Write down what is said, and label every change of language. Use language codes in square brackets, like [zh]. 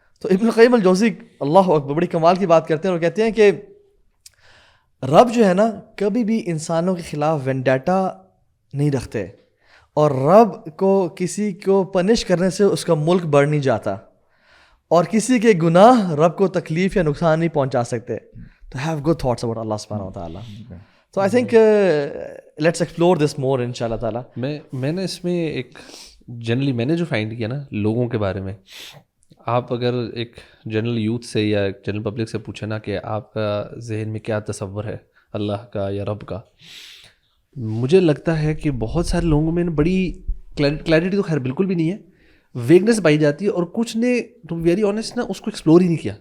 [ur] تو ابن القیم الجوزی اللہ اکبر بڑی کمال کی بات کرتے ہیں, اور کہتے ہیں کہ رب جو ہے نا کبھی بھی انسانوں کے خلاف وینڈیٹا نہیں رکھتے, اور رب کو کسی کو پنش کرنے سے اس کا ملک بڑھ نہیں جاتا, اور کسی کے گناہ رب کو تکلیف یا نقصان نہیں پہنچا سکتے. [en] To have good thoughts about Allah subhanahu wa ta'ala. So I think let's explore this more inshallah ta'ala. [ur] میں نے اس میں ایک جنرلی میں نے جو فائنڈ کیا نا لوگوں کے بارے میں, آپ اگر ایک جنرل یوتھ سے یا جنرل پبلک سے پوچھیں نا کہ آپ کا ذہن میں کیا تصور ہے اللہ کا یا رب کا, مجھے لگتا ہے کہ بہت سارے لوگوں میں بڑی کلیئرٹی تو خیر بالکل بھی نہیں ہے, ویگنس پائی جاتی ہے, اور کچھ نے [en] to very honest [ur] نا اس کو ایکسپلور ہی نہیں کیا.